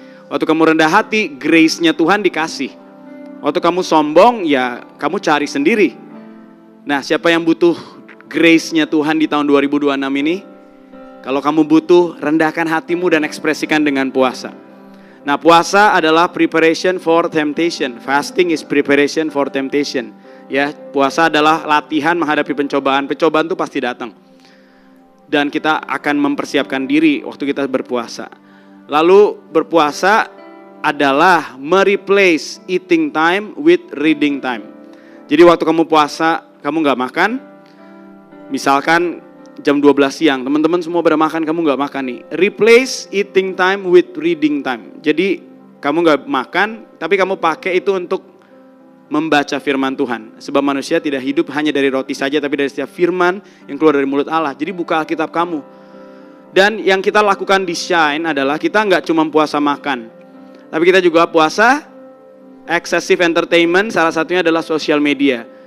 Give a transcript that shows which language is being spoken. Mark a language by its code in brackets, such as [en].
[id] Waktu kamu rendah hati, grace-nya Tuhan dikasih. Waktu kamu sombong, ya kamu cari sendiri. Nah, siapa yang butuh grace-nya Tuhan di tahun 2026 ini? Kalau kamu butuh, rendahkan hatimu dan ekspresikan dengan puasa. Nah, puasa adalah [en] preparation for temptation. Fasting is preparation for temptation. [id] Ya, puasa adalah latihan menghadapi pencobaan. Pencobaan itu pasti datang. Dan kita akan mempersiapkan diri waktu kita berpuasa. Lalu berpuasa adalah mereplace [en] eating time with reading time. [id] Jadi waktu kamu puasa, kamu gak makan. Misalkan jam 12 siang, teman-teman semua pada makan, kamu gak makan nih. [en] Replace eating time with reading time. [id] Jadi kamu gak makan, tapi kamu pakai itu untuk membaca firman Tuhan. Sebab manusia tidak hidup hanya dari roti saja, tapi dari setiap firman yang keluar dari mulut Allah. Jadi buka Alkitab kamu. Dan yang kita lakukan di Shine adalah kita gak cuma puasa makan, tapi kita juga puasa [en] excessive entertainment, [id] salah satunya adalah sosial media.